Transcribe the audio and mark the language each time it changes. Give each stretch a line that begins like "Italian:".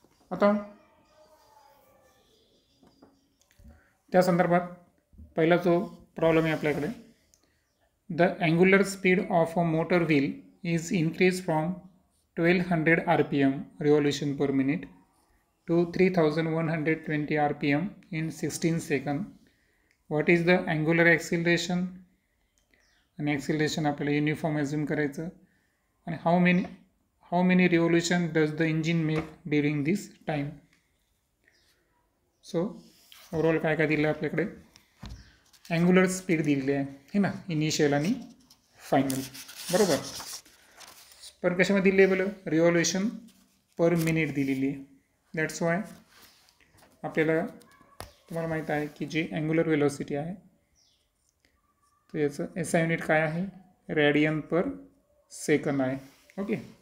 Marathi: आता त्या संदर्भात पहिला जो प्रॉब्लेम आहे आपल्याकडे,
English: The angular speed of a motor wheel is increased from 1200 rpm revolution per minute to 3120 rpm in 16 seconds. What is the angular acceleration?
Marathi: आणि acceleration आपल्याला युनिफॉर्म अज्यूम करायचं.
English: आणि how many revolution does the engine make during this time?
Marathi: So overall काय काय दिलं आपल्याकडे, angular speed दिलेली आहे हे ना, इनिशियल आणि फायनल. बरोबर. पण कशामध्ये दिली आहे बरं, रिव्हॉल्युशन पर मिनिट दिलेली आहे. दॅट्स वाय आपल्याला तुम्हाला माहीत आहे की जी अँग्युलर वेलोसिटी आहे तर याचं एस आय युनिट काय आहे रॅडियन पर सेकंड आहे. ओके.